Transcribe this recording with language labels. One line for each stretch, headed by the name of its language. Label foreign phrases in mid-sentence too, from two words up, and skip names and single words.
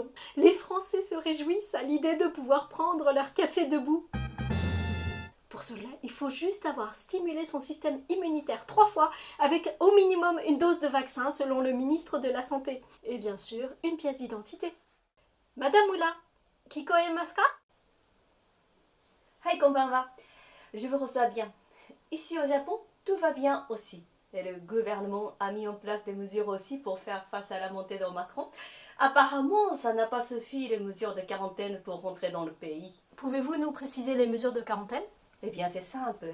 French: Les Français se réjouissent à l'idée de pouvoir prendre leur café debout. Pour cela, il faut juste avoir stimulé son système immunitaire 3 fois avec au minimum une dose de vaccin selon le ministre de la Santé. Et bien sûr, une pièce d'identité. Madame Oula,
Japanese: 聞こえますか? はい、こんばんは。
French: Je vous reçois bien. Ici au Japon, tout va bien aussi. Et le gouvernement a mis en place des mesures aussi pour faire face à la montée d'Omicron. Apparemment, ça n'a pas suffi les mesures de quarantaine pour rentrer dans le pays. Pouvez-vous nous préciser les mesures de quarantaine? Eh bien, c'est simple.